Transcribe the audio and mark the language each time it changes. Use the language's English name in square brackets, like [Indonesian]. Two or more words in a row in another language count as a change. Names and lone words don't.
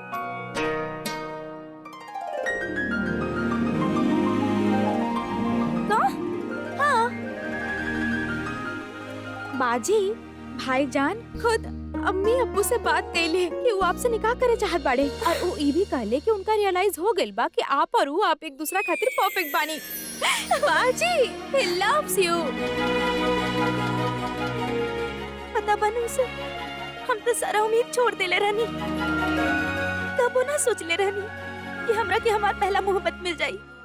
[Bhojpuri] हाँ। बाजी, भाईजान खुद अम्मी अब्बू से बात कैले कि वो आपसे निकाह करे चाहत बाड़े, और वो ई भी कहले कि उनका रियलाइज हो गइल बा कि आप और वो आप एक दूसरा खातिर परफेक्ट बानी। बाजी, [English] he loves you। [Bhojpuri] पता बनू से हम तो सारा उम्मीद छोड़ देले रहनी। कबो ना सोच ले रहनी कि हमरा के हमार पहला मोहब्बत मिल जाई।